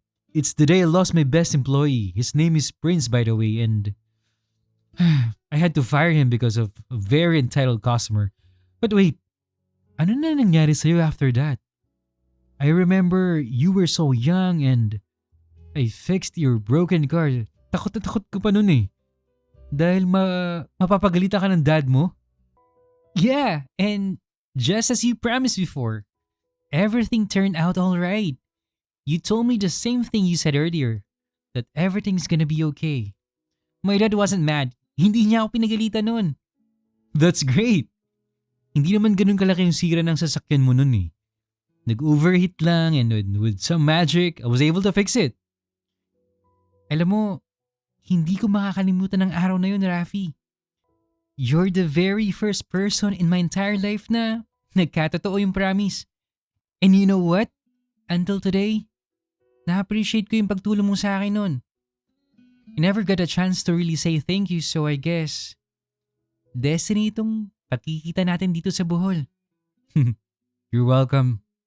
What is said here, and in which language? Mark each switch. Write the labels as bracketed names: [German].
[English] It's the day I lost my best employee. His name is Prince, by the way, and I had to fire him because of a very entitled customer. But wait, [Filipino] ano na nangyari sa'yo [English] after that? I remember you were so young and I fixed your broken car. [Filipino] Takot na takot ko pa nun eh. Dahil mapapagalita ka ng dad mo? [English] Yeah, and just as you promised before, everything turned out alright. You told me the same thing you said earlier, that everything's gonna be okay. My dad wasn't mad. [Filipino] Hindi niya ako pinagalitan nun. [English] That's great. [Filipino] Hindi naman ganun kalaki yung sira ng sasakyan mo nun eh. Nag-overheat lang [English] and with some magic, I was able to fix it. [Filipino] Alam mo, hindi ko makakalimutan ng araw na yun, Rafi. [English] You're the very first person in my entire life [Filipino] na nagkatotoo yung [English] promise. And you know what? Until today, [Filipino] na-appreciate ko yung pagtulong mo sa akin nun. [English] I never got a chance to really say thank you, so I guess destiny [Filipino] itong pagkikita natin dito sa Bohol. [English] You're welcome.